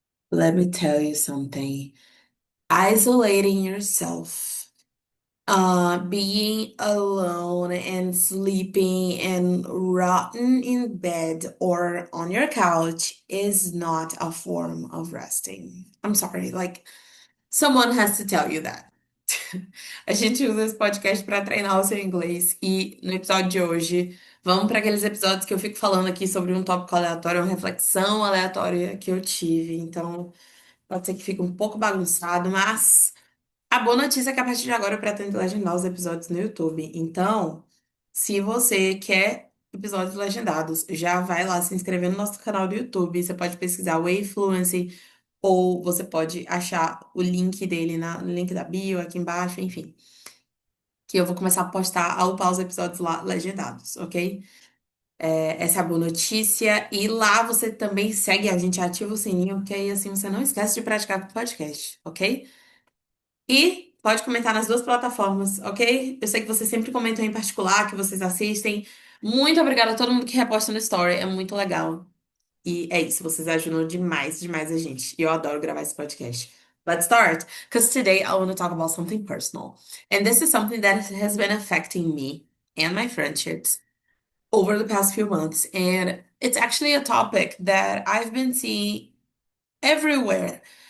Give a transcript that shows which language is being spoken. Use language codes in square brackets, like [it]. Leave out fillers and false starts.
[en] Let me tell you something. Isolating yourself, being alone and sleeping and rotten in bed or on your couch is not a form of resting. I'm sorry, someone has to tell you that. [pt] A gente usa esse podcast para treinar o seu inglês e no episódio de hoje, vamos para aqueles episódios que eu fico falando aqui sobre um tópico aleatório, uma reflexão aleatória que eu tive. Então, pode ser que fique um pouco bagunçado, mas a boa notícia é que a partir de agora eu pretendo legendar os episódios no YouTube. Então, se você quer episódios legendados, já vai lá se inscrever no nosso canal do YouTube. Você pode pesquisar o Fluency ou você pode achar o link dele no link da bio aqui embaixo, enfim. Que eu vou começar a postar, a upar os episódios lá legendados, ok? Essa é a boa notícia. E lá você também segue a gente, ativa o sininho, porque aí assim você não esquece de praticar com o podcast, ok? E pode comentar nas duas plataformas, ok? Eu sei que vocês sempre comentam em particular, que vocês assistem. Muito obrigada a todo mundo que reposta no Story, é muito legal. E é isso, vocês ajudam demais, demais a gente. E eu adoro gravar esse podcast. [en] Let's start, because today I want to talk about something personal. And this is something that has been affecting me and my friendships over the past few months. And it's actually a topic that I've been seeing everywhere.